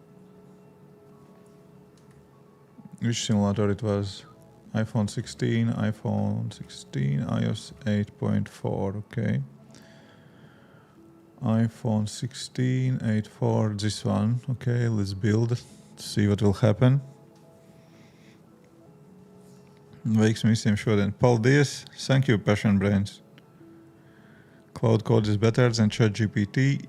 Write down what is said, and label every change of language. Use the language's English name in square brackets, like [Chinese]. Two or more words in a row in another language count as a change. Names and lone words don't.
[English] Which simulator it was? iPhone 16, iPhone 16, iOS 8.4, okay. iPhone 16, 8.4, this one. Okay, let's build, see what will happen. [Latvian] Veiksmi visiem šodien. Paldies! [English] Thank you, Passion Brains. Claude code is better than ChatGPT.